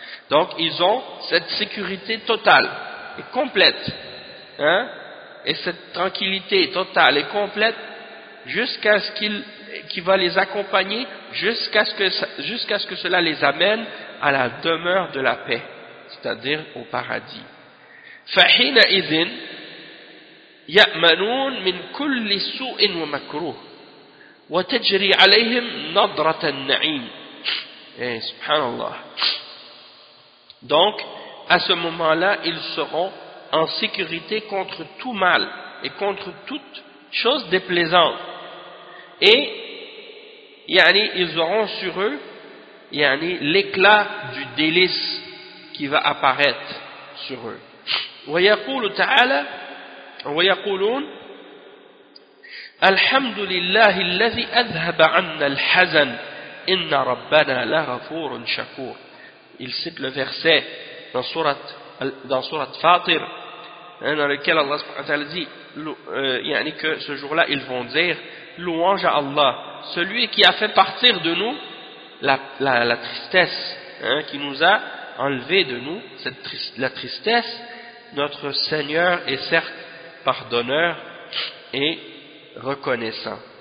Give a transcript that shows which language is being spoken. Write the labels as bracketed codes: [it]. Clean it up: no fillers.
[fr] Donc ils ont cette sécurité totale et complète, hein, et cette tranquillité totale et complète jusqu'à ce qu'il va les accompagner jusqu'à ce que cela les amène à la demeure de la paix, c'est-à-dire au paradis. [ar] فحين إذن يأمنون من كل سوء ومكروه وتجري عليهم نظرة النعيم. سبحان الله. [fr] Donc à ce moment-là, ils seront en sécurité contre tout mal et contre toute chose déplaisante, et yani ils auront sur eux yani l'éclat du délice qui va apparaître sur eux. [ar] ويقول تعالى ويقولون الحمد لله الذي أذهب عنا الحزن إن ربنا لغفور شكور. [fr] il cite le verset dans sourate Fatir, hein, dans lequel Allah subhanahu wa ta'ala dit que ce jour-là ils vont dire louange à Allah, celui qui a fait partir de nous la tristesse, hein, qui nous a enlevé de nous cette la tristesse, notre Seigneur est certes pardonneur et reconnaissant.